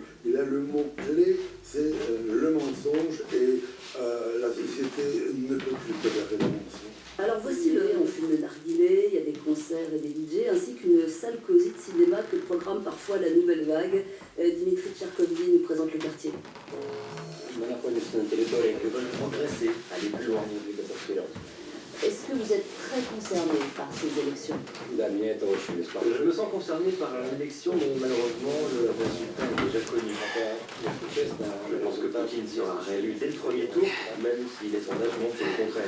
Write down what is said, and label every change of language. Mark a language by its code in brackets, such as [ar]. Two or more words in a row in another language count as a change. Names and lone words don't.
[fr] Et là, le mot-clé, c'est le mensonge et la société ne peut plus tolérer le Alors voici on fume le narguilé, il y a des concerts et des DJ, ainsi qu'une salle cosy de cinéma que programme parfois la nouvelle vague. Dimitri Tcherkovny nous présente le quartier. [ru] Мы находимся на территории, [fr] qui veulent progresser, aller plus loin. Est-ce que vous êtes très concerné par ces élections? Je me sens concerné par l'élection, mais malheureusement, le résultat est déjà connu. Je pense que Poutine sera réélu dès le premier tour, même si les sondages montrent le contraire.